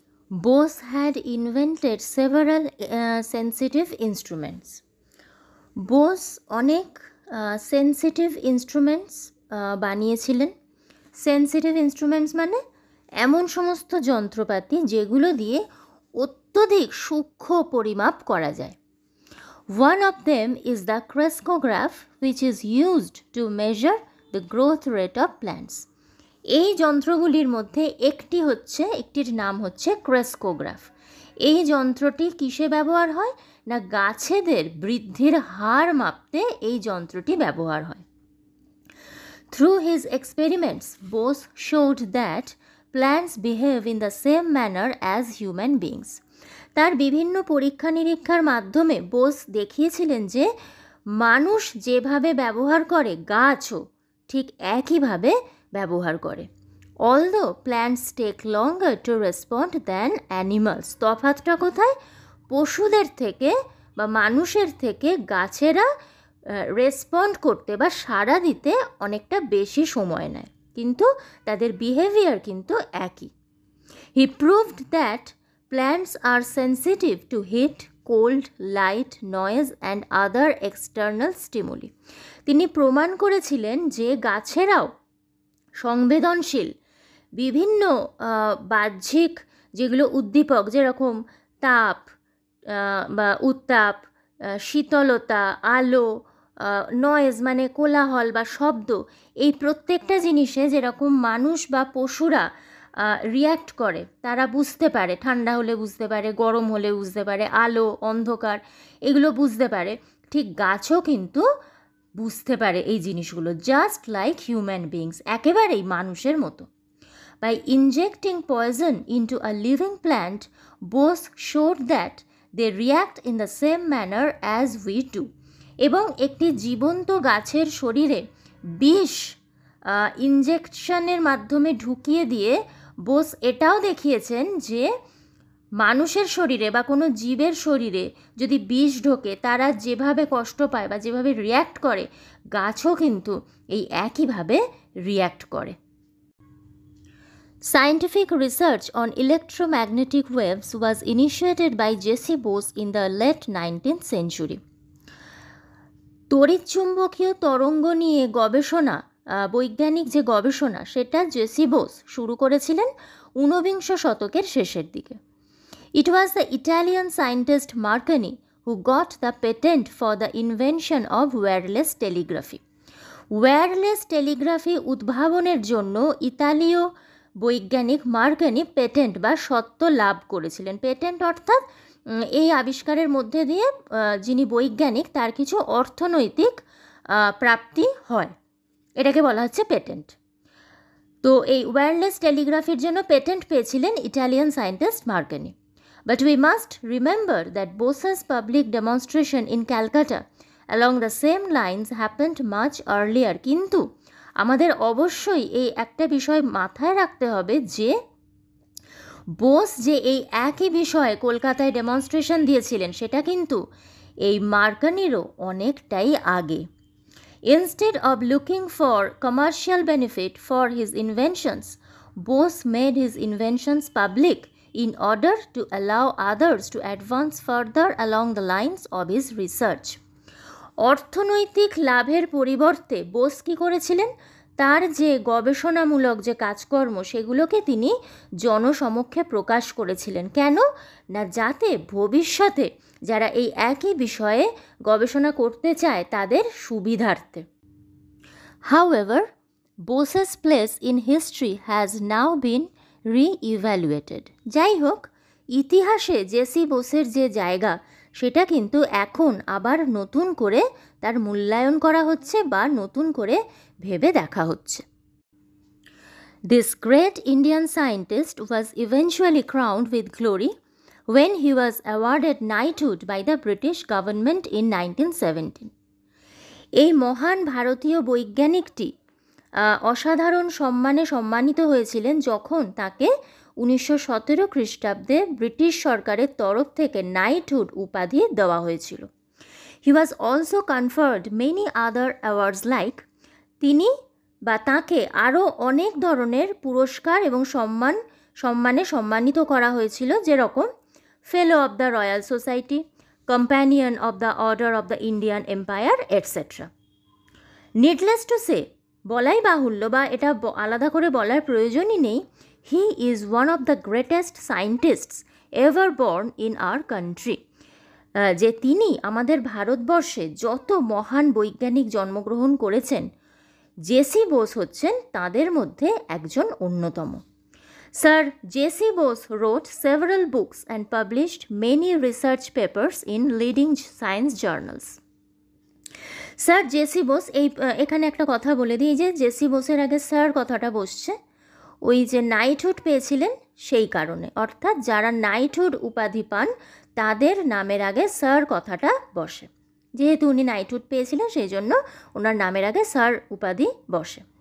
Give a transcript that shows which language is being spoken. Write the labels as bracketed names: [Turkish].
[English] Bose had invented several sensitive instruments. [Bangla] Bose অনেক sensitive instruments বানিয়েছিলেন। Sensitive instruments মানে এমন সমস্ত যন্ত্রপাতি যেগুলো দিয়ে অত্যধিক সূক্ষ্ম পরিমাপ করা যায়। [English] One of them is the crescograph, which is used to measure the growth rate of plants. [Bangla] এই যন্ত্রগুলির মধ্যে একটির নাম হচ্ছে ক্রেস্কোগ্রাফ। এই যন্ত্রটি কিসে ব্যবহার হয় না, গাছেদের বৃদ্ধির হার মাপতে এই যন্ত্রটি ব্যবহার হয়। [English] Through his experiments, Bose showed that plants behave in the same manner as human beings. [Bangla] তার বিভিন্ন পরীক্ষা নিরীক্ষার মাধ্যমে বোস দেখিয়েছিলেন যে মানুষ যেভাবে ব্যবহার করে গাছও ঠিক একইভাবে ব্যবহার করে। [English] Although plants take longer to respond than animals, [Bangla] তফাৎটা কোথায়? পশুদের থেকে বা মানুষের থেকে গাছেরা রেসপন্ড করতে বা সাড়া দিতে অনেকটা বেশি সময় নেয়, কিন্তু তাদের বিহেভিয়ার কিন্তু একই। [English] He proved that plants are sensitive to heat, cold, light, noise and other external stimuli. [Bangla] তিনি প্রমাণ করেছিলেন যে গাছেরাও সংবেদনশীল বিভিন্ন বাহ্যিক যেগুলো উদ্দীপক, যেরকম তাপ বা উত্তাপ, শীতলতা, আলো, নয়েজ মানে কোলাহল বা শব্দ, এই প্রত্যেকটা জিনিসে যেরকম মানুষ বা পশুরা রিয়্যাক্ট করে, তারা বুঝতে পারে, ঠান্ডা হলে বুঝতে পারে, গরম হলে বুঝতে পারে, আলো অন্ধকার এগুলো বুঝতে পারে, ঠিক গাছও কিন্তু বুঝতে পারে এই জিনিসগুলো, [English] just like human beings, [Bangla] একেবারেই মানুষের মতো। [English] By injecting poison into a living plant, Bose showed that they react in the same manner as we do. [Bangla] এবং একটি জীবন্ত গাছের শরীরে বিষ ইনজেকশনের মাধ্যমে ঢুকিয়ে দিয়ে বোস এটাও দেখিয়েছেন যে মানুষের শরীরে বা কোনো জীবের শরীরে যদি বিষ ঢোকে তারা যেভাবে কষ্ট পায় বা যেভাবে রিয়্যাক্ট করে, গাছও কিন্তু এই একইভাবে রিয়্যাক্ট করে। [English] Scientific research on electromagnetic waves was initiated by J.C. Bose in the late 19th century. [Bangla] তড়িৎচুম্বকীয় তরঙ্গ নিয়ে গবেষণা, বৈজ্ঞানিক যে গবেষণা, সেটা জেসি বোস শুরু করেছিলেন ঊনবিংশ শতকের শেষের দিকে। [English] It was the Italian scientist Marconi who got the patent for the invention of wireless telegraphy. [Bangla] Wireless টেলিগ্রাফি উদ্ভাবনের জন্য ইতালীয় বৈজ্ঞানিক মার্কনি পেটেন্ট বা সত্ত্ব লাভ করেছিলেন। পেটেন্ট অর্থাৎ এই আবিষ্কারের মধ্যে দিয়ে যিনি বৈজ্ঞানিক তার কিছু অর্থনৈতিক প্রাপ্তি হয়, এটাকে বলা হচ্ছে পেটেন্ট। তো এই ওয়্যারলেস টেলিগ্রাফির জন্য পেটেন্ট পেয়েছিলেন Italian scientist Marconi. [English] But we must remember that Bose's public demonstration in Calcutta along the same lines happened much earlier. [Bangla] কিন্তু আমাদের অবশ্যই এই একটা বিষয় মাথায় রাখতে হবে যে বোস যে এই একই বিষয়ে কলকাতায় ডেমনস্ট্রেশন দিয়েছিলেন সেটা কিন্তু এই মার্কনিরও অনেকটাই আগে। [English] Instead of looking for commercial benefit for his inventions, Bose made his inventions public in order to allow others to advance further along the lines of his research. [Bangla] অর্থনৈতিক লাভের পরিবর্তে বোস কী করেছিলেন, তার যে গবেষণামূলক যে কাজকর্ম সেগুলোকে তিনি জনসমক্ষে প্রকাশ করেছিলেন। কেন না, যাতে ভবিষ্যতে যারা এই একই বিষয়ে গবেষণা করতে চায় তাদের সুবিধার্থে। [English] However, Bose's place in history has now been re-evaluated. [Bangla] যাই হোক, ইতিহাসে জেসি বোসের যে জায়গা সেটা কিন্তু এখন আবার নতুন করে তার মূল্যায়ন করা হচ্ছে বা নতুন করে ভেবে দেখা হচ্ছে। [English] This great Indian scientist was eventually crowned with glory when he was awarded knighthood by the British government in 1917. [Bangla] এই মহান ভারতীয় বৈজ্ঞানিকটি অসাধারণ সম্মানে সম্মানিত হয়েছিলেন যখন তাকে 1917 খ্রিস্টাব্দে ব্রিটিশ সরকারের তরফ থেকে নাইটহুড উপাধি দেওয়া হয়েছিল। [English] He was also conferred many other awards like, [Bangla] তিনি বা তাকে আরও অনেক ধরনের পুরস্কার এবং সম্মান সম্মানে সম্মানিত করা হয়েছিল, যেরকম ফেলো of the royal society, companion of the order of the Indian empire, etcetera. [English] needless to say, [Bangla] বলাই বাহুল্য বা এটা আলাদা করে বলার প্রয়োজনই নেই, [English] he is one of the greatest scientists ever born in our country, [Bangla] যে তিনি আমাদের ভারতবর্ষে যত মহান বৈজ্ঞানিক জন্মগ্রহণ করেছেন, জেসি বোস হচ্ছেন তাদের মধ্যে একজন অন্যতম। [English] Sir J C Bose wrote several books and published many research papers in leading science journals. [Bangla] Sir JC Bose, এখানে একটা কথা বলে দিই, যে জেসি বোসের আগে স্যার কথাটা বসছে ওই যে নাইটহুড পেয়েছিলেন সেই কারণে, অর্থাৎ যারা নাইটহুড উপাধি পান তাদের নামের আগে স্যার কথাটা বসে। যেহেতু উনি নাইটহুড পেয়েছিলেন সেই জন্য ওনার নামের আগে স্যার উপাধি বসে।